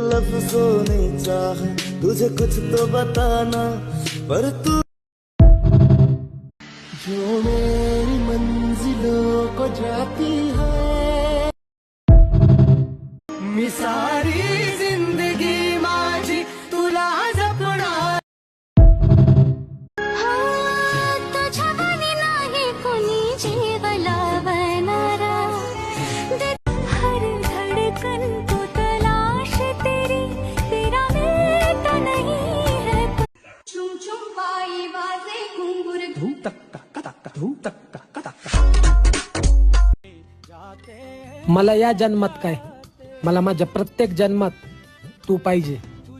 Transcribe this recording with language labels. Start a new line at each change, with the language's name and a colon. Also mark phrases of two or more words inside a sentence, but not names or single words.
Hindi: लफ्जों ने चाहा तुझे कुछ तो बताना, पर तू जो मेरी मंजिलों को जाती है,
Marathi: मी सारी जिंदगी माझी तुला जपणार. तुझ्यावानी नाही कोणी जीव लावणारा,
Hindi: हर धड़कन को तलाश तेरी, तेरा वेट नहीं है.
Marathi: चुम चुम पाई वाजे घुंगुर, धूम तक्का कतक्का धूम तक्का कतक्का. मला या जन्मात काय, मला माझ्या प्रत्येक जन्मात तू पाहिजे.